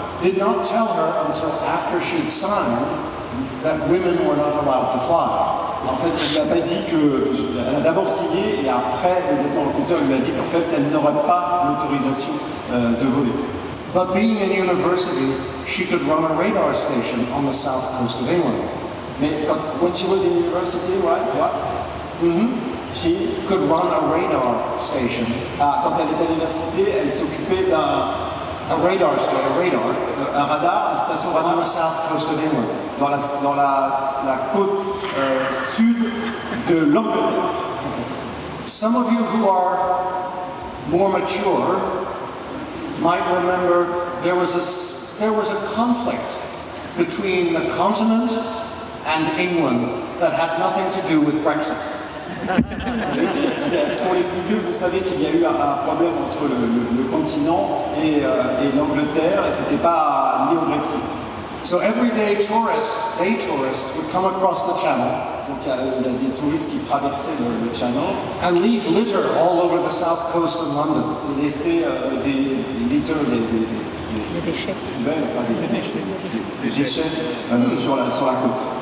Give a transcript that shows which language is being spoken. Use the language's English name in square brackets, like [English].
[English] did not tell her until after she'd signed that women were not allowed to fly. [French] en fait, il ne lui a pas dit que. Elle a d'abord signé et après, le lieutenant recruteur lui a dit qu'en fait, elle n'aurait pas l'autorisation de voler. [English] But being in university, she could run a radar station on the south coast of England. Mais when she was in university, right? What? She Could run a radar station, [French] quand elle était à l'université, elle s'occupait [English] a radar, [French] un radar, une station [English] on [French] radio [English] the south coast of England. [French] dans la côte sud de l'Angleterre. [English] Some of you who are more mature might remember there was a conflict between the continent and England that had nothing to do with Brexit. [French] Pour les plus vieux, vous savez qu'il y a eu un problème entre le continent et l'Angleterre, et c'était pas lié au Brexit. [English] So everyday day tourists would come across the channel [French] Donc il y a des touristes qui traversaient le Channel [English] and leave litter all over the south coast of London. [French] et laissaient des litter, Des déchets. poubelles, enfin, des déchets sur la côte.